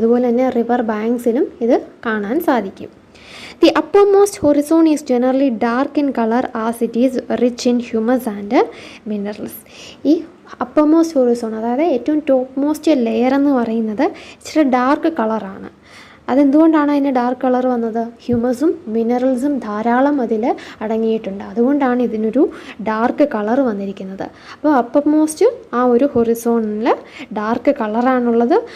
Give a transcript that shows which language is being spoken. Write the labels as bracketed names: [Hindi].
[Malayalam] അതുപോലെ തന്നെ റിവർ ബാങ്ക്സിലും ഇത് കാണാൻ സാധിക്കും. [English] The uppermost horizon is generally dark in color as it is rich in humus and minerals. [Malayalam] ഈ അപ്പർമോസ്റ്റ് ഹൊറിസോൺ, അതായത് ഏറ്റവും ടോപ്പ് മോസ്റ്റ് ലെയർ എന്ന് പറയുന്നത് ഇച്ചിരി ഡാർക്ക് കളറാണ്. അതെന്തുകൊണ്ടാണ് അതിന് ഡാർക്ക് കളർ വന്നത്? ഹ്യൂമസും മിനറൽസും ധാരാളം അതിൽ അടങ്ങിയിട്ടുണ്ട്. അതുകൊണ്ടാണ് ഇതിനൊരു ഡാർക്ക് കളർ വന്നിരിക്കുന്നത്. അപ്പോൾ അപ്പർമോസ്റ്റ് ആ ഒരു ഹൊറിസോണിൽ ഡാർക്ക് കളറാണുള്ളത്.